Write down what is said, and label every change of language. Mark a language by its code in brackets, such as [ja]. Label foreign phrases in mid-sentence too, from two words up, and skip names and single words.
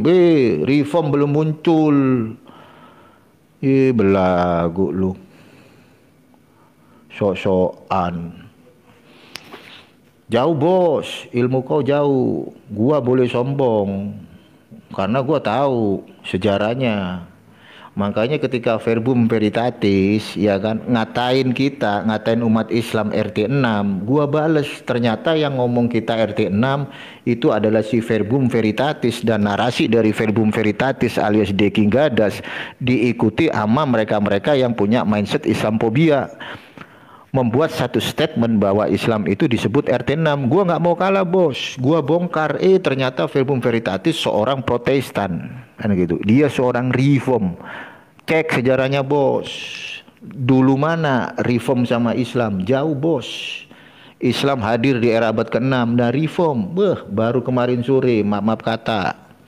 [id] Reform belum muncul. Belagu lu. Sok-sokan. Jauh bos, ilmu kau jauh. Gua boleh sombong. Karena gua tahu sejarahnya. Makanya ketika verbum veritatis ya kan ngatain kita, ngatain umat Islam RT 6, gua bales ternyata yang ngomong kita RT 6 itu adalah si verbum veritatis dan narasi dari verbum veritatis alias De King Gadas diikuti sama mereka-mereka yang punya mindset Islamophobia. Membuat satu statement bahwa Islam itu disebut RT 6. Gua nggak mau kalah, bos. Gua bongkar, ternyata verbum veritatis seorang Protestan, kan gitu. Dia seorang reform. Cek sejarahnya, bos. Dulu mana reform sama Islam? Jauh, bos. Islam hadir di era abad ke-6 dan reform. Baru kemarin sore, maaf kata.